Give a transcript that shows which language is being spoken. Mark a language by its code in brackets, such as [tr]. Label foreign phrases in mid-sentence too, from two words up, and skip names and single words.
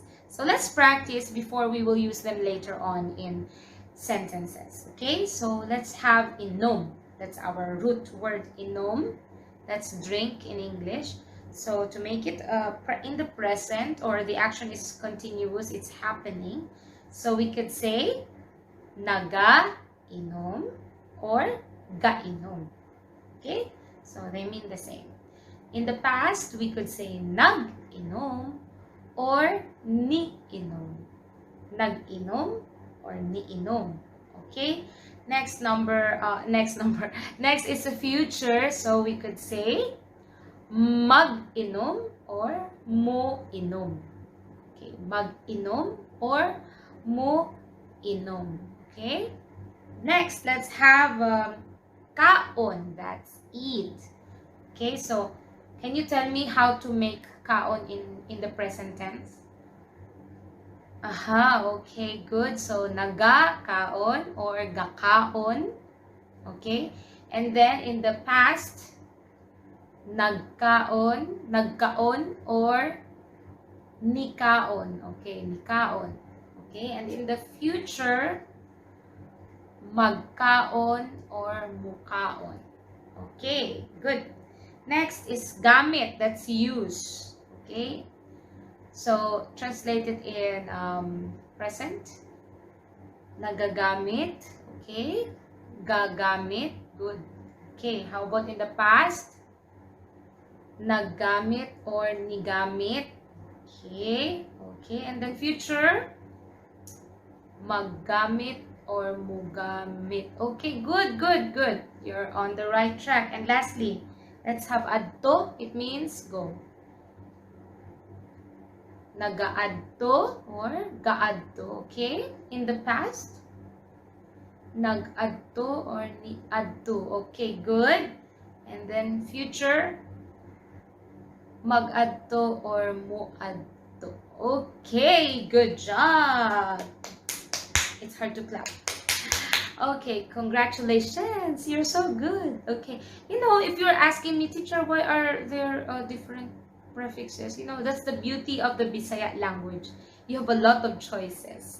[en] So let's practice before we will use them later on in sentences. Okay, so let's have inom. That's our root word, inom. That's drink in English. So to make it in the present, or the action is continuous, it's happening. So we could say naga-inom or ga-inom. Okay? So they mean the same. In the past, we could say nag-inom or ni-inom. [ceb] Nag-inom or ni-inom. [en] Okay? Next is the future. So we could say mag-inom or mo-inom. [ceb] Okay, mag-inom or mo-inom. [en] Okay. Next, let's have kaon. That's eat. Okay, so can you tell me how to make kaon in the present tense? Aha, okay, good. So naga-kaon or ga-kaon. Okay, and then in the past, [ceb] nagkaon or nikaon. [en] Okay, nikaon. Okay, and in the future, magkaon or mukaon. Okay, good. Next is gamit. That's use. Okay, so translated in present, nagagamit. Okay, gagamit. Good. Okay, how about in the past? [ceb] Naggamit or nigamit. [en] Okay. Okay. And then future, maggamit or mugamit. Okay. Good, good, good. You're on the right track. And lastly, let's have adto. It means go. Nagaadto or gaadto. Okay. In the past, nagadto or niadto. Okay. Good. And then future, [ceb] mag-adto or muadto. [en] Okay, good job. It's hard to clap. Okay, congratulations. You're so good. Okay, if you're asking me, teacher, why are there different prefixes? That's the beauty of the Bisaya language. You have a lot of choices.